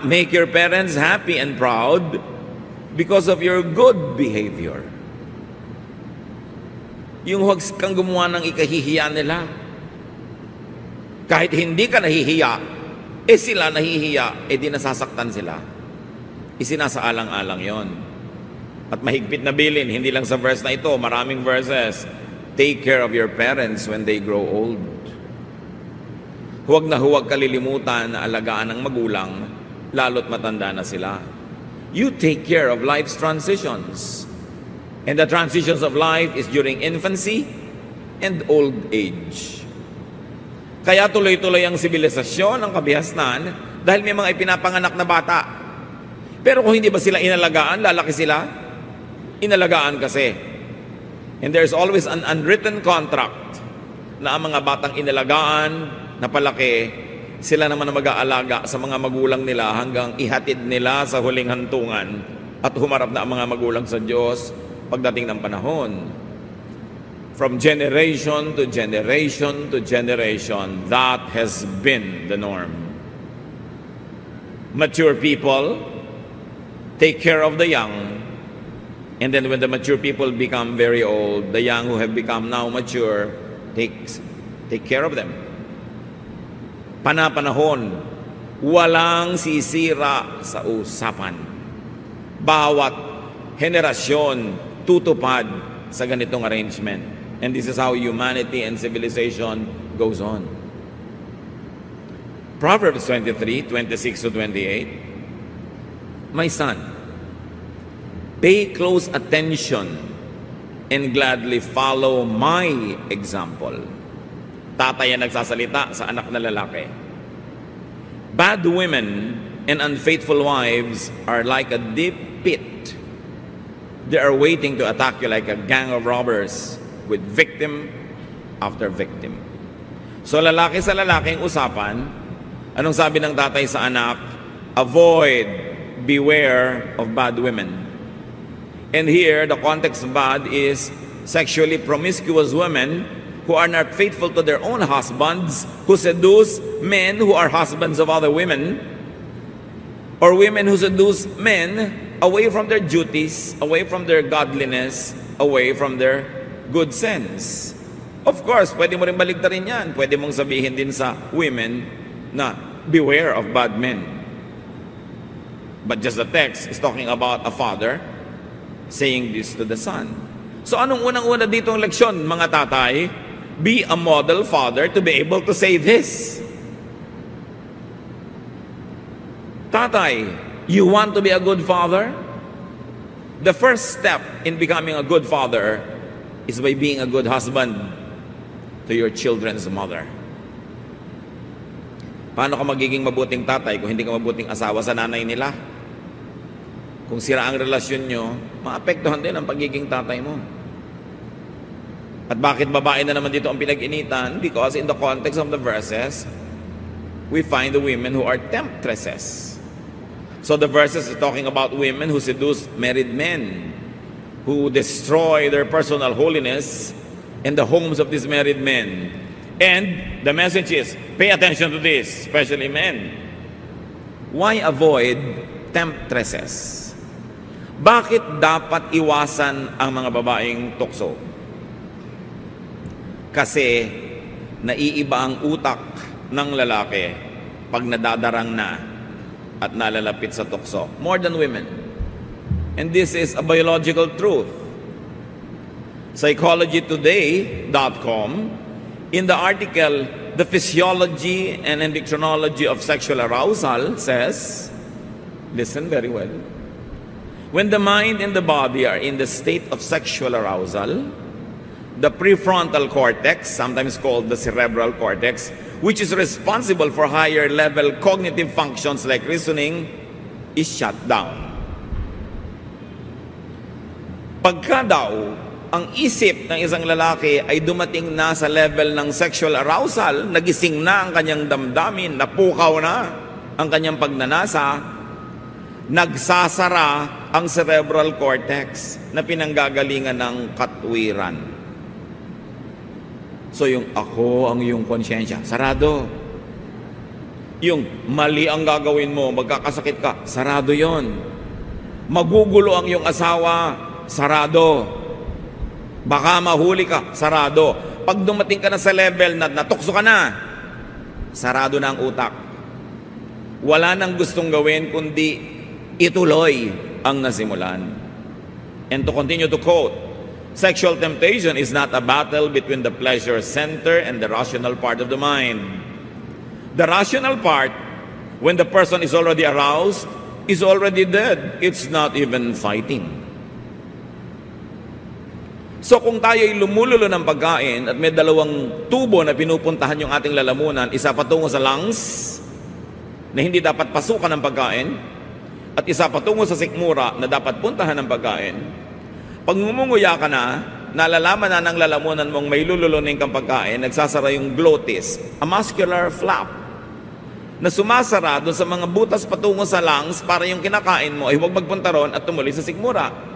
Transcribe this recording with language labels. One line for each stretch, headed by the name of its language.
English: Make your parents happy and proud because of your good behavior.
Filipino: Yung huwag kang gumawa ng ikahihiya nila. Kahit hindi ka nahihiya, sila nahihiya, di nasasaktan sila. Isinasaalang-alang yon. At mahigpit na bilin, hindi lang sa verse na ito, maraming verses.
English: Take care of your parents when they grow old.
Filipino: Huwag na huwag kalilimutan na alagaan ng magulang, lalo't matanda na sila.
English: You take care of life's transitions. And the transitions of life is during infancy and old age.
Filipino: Kaya tuloy-tuloy ang sibilisasyon, ang kabihasnan, dahil may mga ipinapanganak na bata. Pero kung hindi ba sila inalagaan, lalaki sila? Inalagaan kasi.
English: And there's always an unwritten contract
Filipino: na ang mga batang inalagaan, na palaki, sila naman ang mag-aalaga sa mga magulang nila hanggang ihatid nila sa huling hantungan at humarap na ang mga magulang sa Diyos pagdating ng panahon.
English: From generation to generation to generation, that has been the norm. Mature people take care of the young, and then when the mature people become very old, the young who have become now mature take care of them.
Filipino: Panapanahon, walang sisira sa usapan. Bawat henerasyon tutupad sa ganitong arrangement.
English: And this is how humanity and civilization goes on. Proverbs 23:26 to 28. My son, pay close attention and gladly follow my example.
Filipino: Tatay ang nagsasalita sa anak na lalaki.
English: Bad women and unfaithful wives are like a deep pit. They are waiting to attack you like a gang of robbers with victim after victim.
Filipino: So lalaki sa lalaking usapan, anong sabi ng tatay sa anak?
English: Avoid, beware of bad women. And here, the context of bad is sexually promiscuous women who are not faithful to their own husbands, who seduce men who are husbands of other women, or women who seduce men away from their duties, away from their godliness, away from their good sense. Of course,
Filipino: pwede mo rin baligtarin yan. Pwede mong sabihin din sa women na
English: beware of bad men. But just the text is talking about a father saying this to the son.
Filipino: So anong unang-una dito ang leksyon, mga tatay?
English: Be a model father to be able to say this. Tatay, you want to be a good father? The first step in becoming a good father is by being a good husband to your children's mother.
Filipino: Paano ka magiging mabuting tatay kung hindi ka mabuting asawa sa nanay nila? Kung sira ang relasyon nyo, maapektuhan din ang pagiging tatay mo. At bakit babae na naman dito ang pinag-initan?
English: Because in the context of the verses, we find the women who are temptresses. So the verses are talking about women who seduce married men, who destroy their personal holiness in the homes of these married men. And the message is, pay attention to this, especially men. Why avoid temptresses?
Filipino: Bakit dapat iwasan ang mga babaeng tukso? Kasi naiiba ang utak ng lalaki pag nadadarang na at nalalapit sa tukso.
English: More than women. And this is a biological truth. PsychologyToday.com, in the article, The Physiology and Endocrinology of Sexual Arousal, says, listen very well, when the mind and the body are in the state of sexual arousal, the prefrontal cortex, sometimes called the cerebral cortex, which is responsible for higher level cognitive functions like reasoning, is shut down.
Filipino: Pagka daw, ang isip ng isang lalaki ay dumating na sa level ng sexual arousal, nagising na ang kanyang damdamin, napukaw na ang kanyang pagnanasa, nagsasara ang cerebral cortex na pinanggagalingan ng katwiran. So yung ako ang iyong konsyensya, sarado. Yung mali ang gagawin mo, magkakasakit ka, sarado yon. Magugulo ang iyong asawa, sarado. Baka mahuli ka, sarado. Pag dumating ka na sa level na natukso ka na, sarado na ang utak. Wala nang gustong gawin kundi ituloy ang nasimulan.
English: And to continue to quote, sexual temptation is not a battle between the pleasure center and the rational part of the mind. The rational part, when the person is already aroused, is already dead. It's not even fighting.
Filipino: So kung tayo ay lumululo ng pagkain at may dalawang tubo na pinupuntahan yung ating lalamunan, isa patungo sa lungs na hindi dapat pasukan ng pagkain, at isa patungo sa sikmura na dapat puntahan ng pagkain, pag ngumunguya ka na, nalalaman na ng lalamunan mong may lululunin kang pagkain, nagsasara yung glottis,
English: a muscular flap,
Filipino: na sumasara doon sa mga butas patungo sa lungs para yung kinakain mo ay huwag magpunta ron at tumuloy sa sikmura.